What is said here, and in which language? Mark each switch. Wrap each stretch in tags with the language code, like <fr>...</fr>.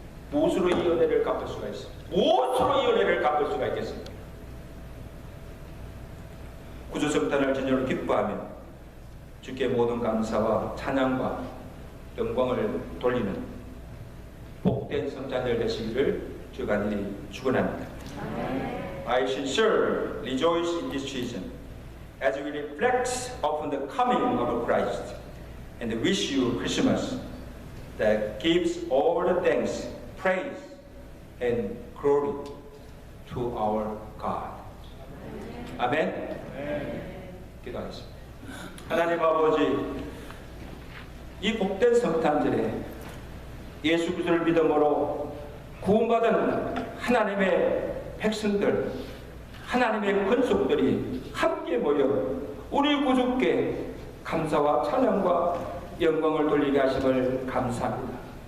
<ko>무엇으로 이 은혜를 갚을 수가 있습니까? 무엇으로 이 은혜를 갚을 수가 있겠습니까? 구주 성탄을 진정으로 기뻐하며 주께 모든 감사와 찬양과 영광을 돌리는 복된 성탄절 되시기를 주가 간절히 축원합니다.</ko> <en>I sincerely rejoice in this season as we reflect upon the coming of Christ, and wish you Christmas that gives all the thanks, praise, and glory to our God.</en> <ko>아멘. 기도하겠습니다. 하나님 아버지, 이 복된 성탄절에 예수 그리스도를 믿음으로 구원받은 하나님의 백성들, 하나님의 권속들이 함께 모여 우리 구주께 감사와 찬양과 영광을 돌리게 하심을 감사합니다.</ko>